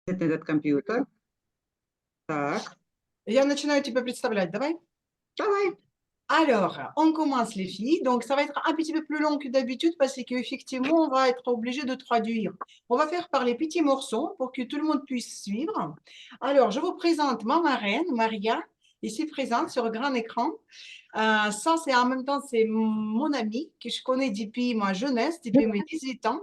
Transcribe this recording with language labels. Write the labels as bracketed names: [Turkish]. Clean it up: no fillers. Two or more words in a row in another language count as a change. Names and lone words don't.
[Russian] этот компьютер. Так, Я начинаю тебя представлять, давай. давай. [French] Alors, on commence les filles. Donc, ça va être un petit peu plus long que d'habitude parce qu'effectivement, on va être obligé de traduire. On va faire par les petits morceaux pour que tout le monde puisse suivre. Alors, je vous présente ma marraine, Maria, ici présente sur grand écran. Ça, c'est en même temps, c'est mon amie que je connais depuis ma jeunesse, depuis mes 18 ans.